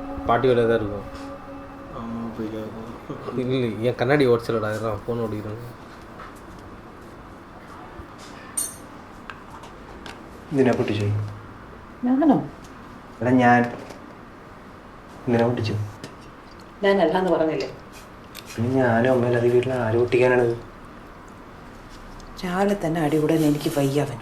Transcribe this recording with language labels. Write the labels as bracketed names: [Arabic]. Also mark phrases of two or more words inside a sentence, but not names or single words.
[Tamil] பாட்டி வேலை தான் இருக்கும். ஆமாம் போய் இல்லை என் கண்ணாடி ஓடிச்சலடா, அதெல்லாம் ஃபோன் ஓடிக்கிறாங்க. [Malayalam] എന്തിനാ പൊട്ടിച്ചു? ഞാനോ? എടാ ഞാൻ എന്തിനാ പൊട്ടിച്ചു? ഞാനല്ലാന്ന് പറഞ്ഞില്ലേ. പിന്നെ ഞാനും അമ്മയില്ലാതെ വീട്ടിൽ ആര് പൊട്ടിക്കാനാണത്? രാവിലെ തന്നെ അടികൂടാൻ എനിക്ക് വയ്യാവനും.